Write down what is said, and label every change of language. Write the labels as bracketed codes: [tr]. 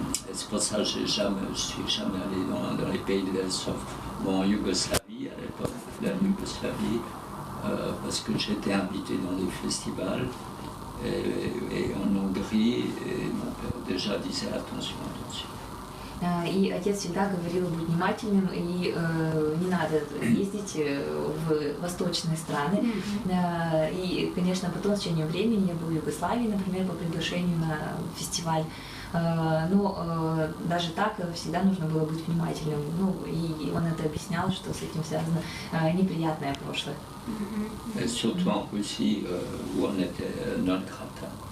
[fr] Et c'est pour ça que je ne suis jamais allé dans les pays de l'Est, sauf en Yougoslavie, à l'époque, la Yougoslavie. Parce que j'étais invité dans des festivals et en Hongrie, et mon père déjà disait attention. [ru] И отец всегда говорил быть внимательным, и не надо ездить в восточные страны. И, конечно, потом, в течение времени, я была в Югославии, например, по приглашению на фестиваль. Но даже так всегда нужно было быть внимательным. И он это объяснял, что с этим связано неприятное прошлое. [fr] Et surtout en Russie, où on était non grata.